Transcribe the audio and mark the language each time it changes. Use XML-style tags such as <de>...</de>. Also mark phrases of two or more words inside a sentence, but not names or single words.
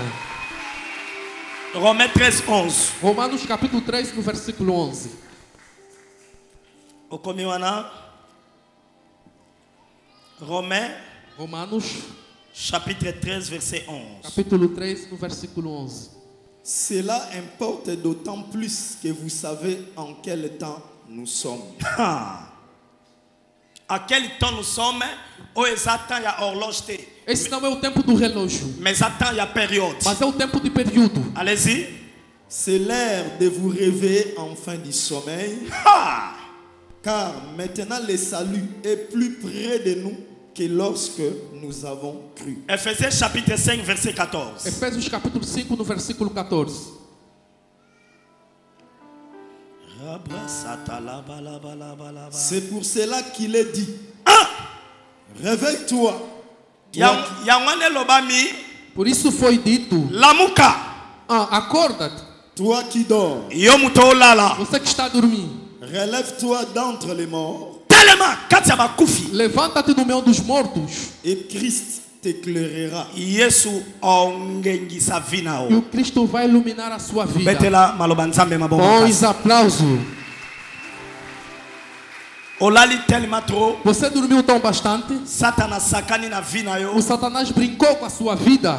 <fr>Romains 13, 11.</fr> <pt>Romanos capítulo 13, no versículo 11.</pt> <fr>Romains</fr> <pt>Romanos</pt> <fr>Chapitre 13, verset 11.</fr> <pt>Capítulo 13, no versículo 11.</pt> <fr>Cela importe d'autant plus que vous savez en quel temps nous sommes. À quel temps nous sommes?</fr> <pt>Esse não é o tempo do relógio. Mas é a période. Mas é o tempo de período.</pt> <fr>Allez-y. C'est l'heure de vous réveiller enfin du sommeil. Car maintenant le salut est plus près de nous que lorsque nous avons cru. Ephésiens chapitre 5 verset 14. Efésios capítulo 5 no versículo 14. C'est pour cela qu'il est dit. Réveille-toi.</fr> <pt>Por isso foi dito.</pt> <ln>Lamuka.</ln> <pt>Acorda-te.</pt> <fr>Toi qui dors.</fr> <pt>Você que está dormindo.</pt> <fr>Relève-toi d'entre les morts.</fr> <pt>Levanta-te do meio dos mortos.</pt> <fr>Et Christ t'éclairera.</fr> <pt>E o Cristo vai iluminar a sua vida. Bons aplausos. Você dormiu tão bastante. O Satanás brincou com a sua vida.</pt>